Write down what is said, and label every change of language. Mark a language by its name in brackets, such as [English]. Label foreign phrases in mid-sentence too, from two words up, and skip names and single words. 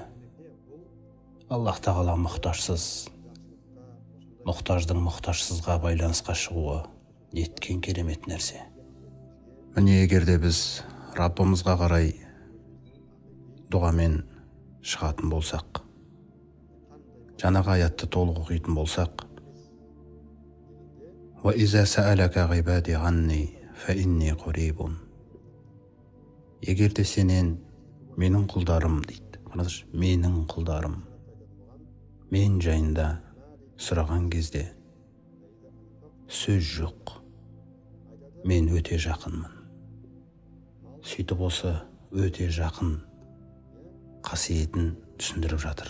[Kazakh] Аллах Тағала мұқтажсыз, мұқтаждың мұқтажсызға байланысқа шығуы неткен керемет нәрсе. Міне егерде біз Раббымызға қарай дұғамен шығатын болсақ, жаңағы аятты толық оқитын болсақ, [Arabic] وَإِذَا سَأَلَكَ عِبَادِي عَنِّي فَإِنِّي قَرِيبٌ. [Kazakh] Егерде сенен менің құлдарым дейді, менің құлдарым мен жайында сұраған кезде сөз жоқ, мен өте жақынмын. Сөйтіп осы өте жақын қасиетін түсіндіріп жатыр.